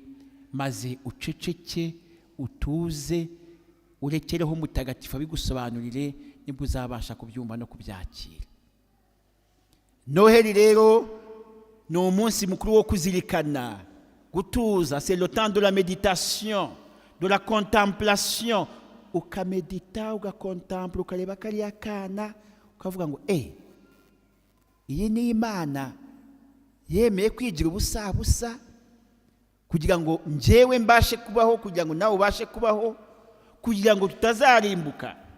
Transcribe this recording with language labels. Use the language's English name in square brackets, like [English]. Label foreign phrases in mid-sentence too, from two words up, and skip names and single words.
[Kinyarwanda] Maze uceceke, utuze, urekereho Mutagatifu abigusobanurire, nibwo uzabasha kubyumva no kubyakira. Noheli rero ni umunsi mukuru wo kuzirikana, gutuza. [French] C'est le temps de la méditation, de la contemplation. [Kinyarwanda] Ukamedita, ugakontempla, ukareba kariya kana, ukavuga ngo iyi ni Imana yemeye kwigira ubusabusa kugira ngo njyewe mbashe kubaho, kugira ngo nawe ubashe kubaho, kugira ngo tutazarimbuka.